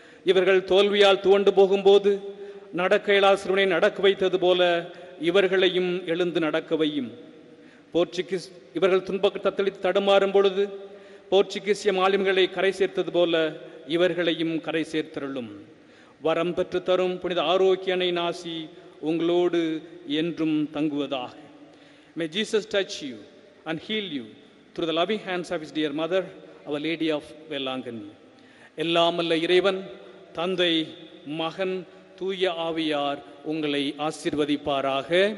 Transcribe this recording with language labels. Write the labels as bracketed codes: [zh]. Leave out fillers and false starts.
[ta] இவர்கள் தோல்வியால் துவண்டு போகும்போது நடக்க இயலாத சிறுவனை நடக்க வைத்தது போல இவர்களையும் எழுந்து நடக்க வையும். போர்ச்சுகீஸ் இவர்கள் துன்பத்தை தத்தளித்து தடுமாறும் பொழுது போர்ச்சுகீசிய மாலுமிகளை கரை சேர்த்தது போல இவர்களையும் கரை சேர்த்தருளும். வரம் பெற்று தரும் புனித ஆரோக்கிய அன்னையின் ஆசி உங்களோடு என்றும் தங்குவதாக. [en] May Jesus touch you and heal you through the loving hands of his dear mother, Our Lady of Velangani. [ta] எல்லாமல்ல இறைவன், தந்தை, மகன், தூய ஆவியார் உங்களை ஆசீர்வதிப்பாராக.